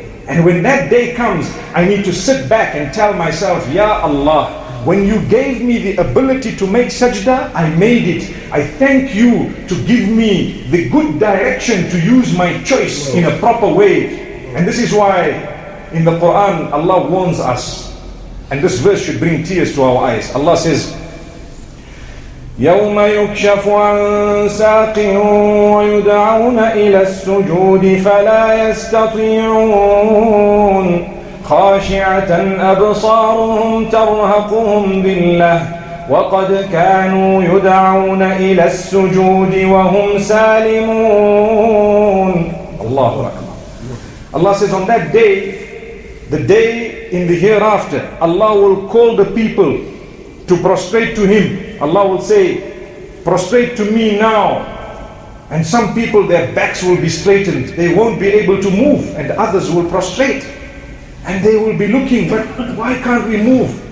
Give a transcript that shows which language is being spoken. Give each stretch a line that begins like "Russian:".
English: And when that day comes, I need to sit back and tell myself, Ya Allah, when you gave me the ability to make sajda, I made it. I thank you to give me the good direction to use my choice in a proper way. And this is why in the Quran, Allah warns us. And this verse should bring tears to our eyes. Allah says,
Arabic: يوم يكشف عن ساق ويدعون إلى السجود فلا يستطيعون خاشعة أبصارهم ترهقهم ذلة وقد كانوا يدعون إلى السجود وهم سالمون. الله أكبر.
English: Allah says on that day, the day in the hereafter, Allah will call the people to prostrate to Him. Allah will say, prostrate to me now. And some people, their backs will be straightened. They won't be able to move. And others will prostrate. And they will be looking, but why can't we move?